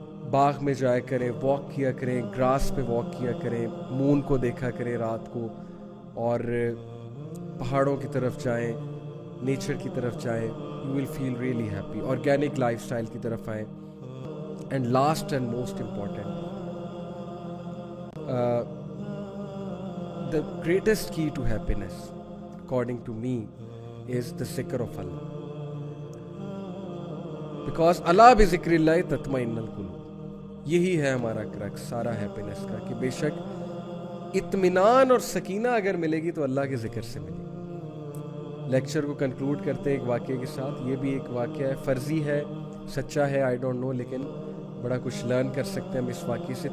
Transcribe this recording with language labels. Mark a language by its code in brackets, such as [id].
[ur] باغ میں جایا کریں, واک کیا کریں, گراس پہ واک کیا کریں, مون کو دیکھا کریں رات کو, اور پہاڑوں کی طرف جائیں, نیچر کی طرف جائیں. [en] You will feel really happy. [ur] Organic life style کی طرف آئیں. [en] And last and most important, the greatest key to happiness, according to me, is the zikr of Allah. [ar] Because Allah bi zikri Allah tatma'innul qulub. [ur] یہی ہے ہمارا crux سارا happiness کا, کہ بے شک اطمینان اور سکینہ اگر ملے گی تو اللہ کے ذکر سے ملے گی. لیکچر کو کنکلوڈ کرتے ہیں ایک واقعے کے ساتھ. یہ بھی ایک واقعہ ہے, فرضی ہے, سچا ہے, [en] I don't know, [ur] لیکن بڑا کچھ لرن کر سکتے ہیں ہم اس واقعے سے.